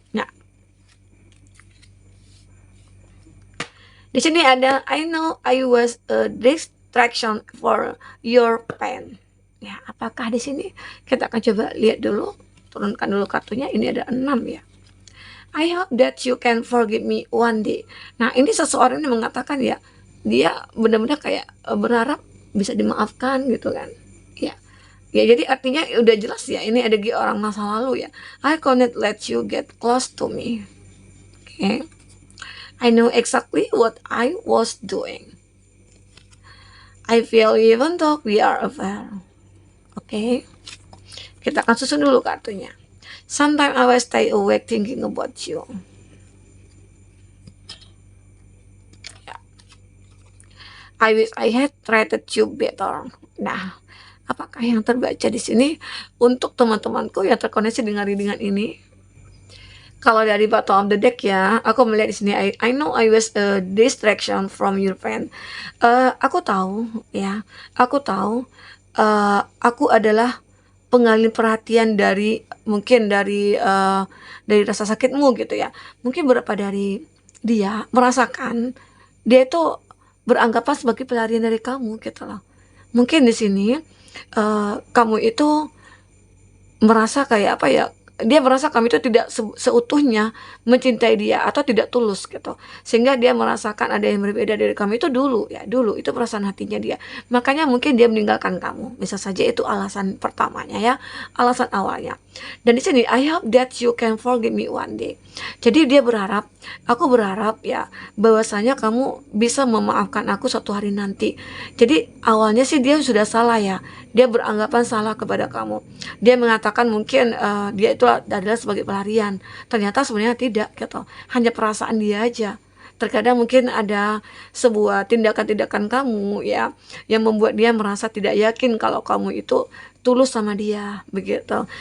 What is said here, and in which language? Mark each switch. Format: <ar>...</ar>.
<id>Nah, di sini ada</id> <en>I know I was a distraction for your pain.</en> <id>Ya, apakah di sini kita akan coba lihat dulu, turunkan dulu kartunya. Ini ada 6 ya.</id> <en>I hope that you can forgive me one day.</en> <id>Nah, ini seseorang ini mengatakan ya, dia benar-benar kayak berharap bisa dimaafkan gitu kan. Ya. Ya, jadi artinya udah jelas ya, ini ada orang masa lalu ya.</id> <en>I cannot let you get close to me. Oke. I know exactly what I was doing. I feel even though we are afar. Oke.</en> <id>Kita akan susun dulu kartunya.</id> <en>Sometimes I will stay awake thinking about you. Ya. I wish I had treated you better.</en> <id>Nah, apakah yang terbaca di sini untuk teman-temanku yang terkoneksi dengan readingan ini? Kalau dari</id> <en>bottom of the deck</en> <id>ya, aku melihat di sini</id> <en>I know I was a distraction from your friend.</en> <id>Aku tahu ya, aku tahu aku adalah pengalih perhatian dari mungkin dari rasa sakitmu gitu ya. Mungkin beberapa dari dia merasakan dia itu beranggapan sebagai pelarian dari kamu gitu loh. Mungkin di sini kamu itu merasa kayak apa ya, dia merasa kamu itu tidak seutuhnya mencintai dia atau tidak tulus gitu, sehingga dia merasakan ada yang berbeda dari kamu itu dulu ya, dulu itu perasaan hatinya dia, makanya mungkin dia meninggalkan kamu, bisa saja itu alasan pertamanya ya, alasan awalnya. Dan di sini</id> <en>I hope that you can forgive me one day.</en> <id>Jadi dia berharap, aku berharap ya, bahwasanya kamu bisa memaafkan aku suatu hari nanti. Jadi awalnya sih dia sudah salah ya, dia beranggapan salah kepada kamu. Dia mengatakan mungkin dia itu adalah sebagai pelarian. Ternyata sebenarnya tidak gitu. Hanya perasaan dia aja. Terkadang mungkin ada sebuah tindakan-tindakan kamu ya yang membuat dia merasa tidak yakin kalau kamu itu tulus sama dia begitu.</id>